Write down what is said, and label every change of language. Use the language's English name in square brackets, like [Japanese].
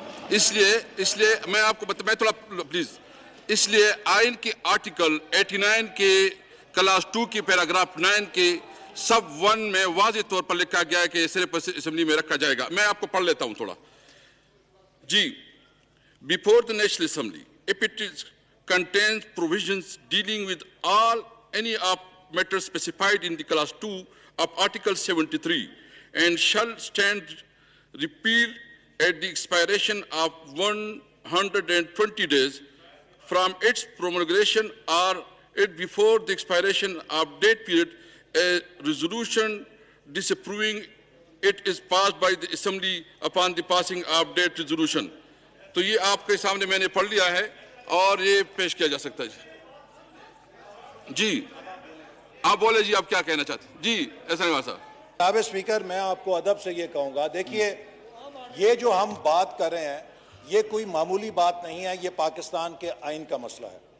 [Urdu] اس لیے میں آپ کو میں تھوڑا پلیز, اس لیے آئین کے آرٹیکل 89 کے کلاس 2 کی پیراگراف 9 کے سب 1 میں واضح طور پر لکھا گیا ہے کہ صرف اسمبلی میں رکھا جائے گا. میں آپ کو پڑھ لیتا ہوں تھوڑا. [English] جی, before the National Assembly, if it contains provisions dealing with any of matters specified in the class 2 of Article 73 and shall stand repealed at the expiration of 120 days from its promulgation or it before the expiration of that period, a resolution disapproving it is passed by the Assembly upon the passing of that resolution. [Urdu] تو یہ آپ کے سامنے میں نے پڑھ لیا ہے اور یہ پیش کیا جا سکتا ہے. جی آپ بولے, جی آپ کیا کہنا چاہتے ہیں؟ جی ایسا نہیں صاحب. جناب اسپیکر, میں آپ کو ادب سے یہ کہوں گا, دیکھیے یہ جو ہم بات کر رہے ہیں یہ کوئی معمولی بات نہیں ہے, یہ پاکستان کے آئین کا مسئلہ ہے.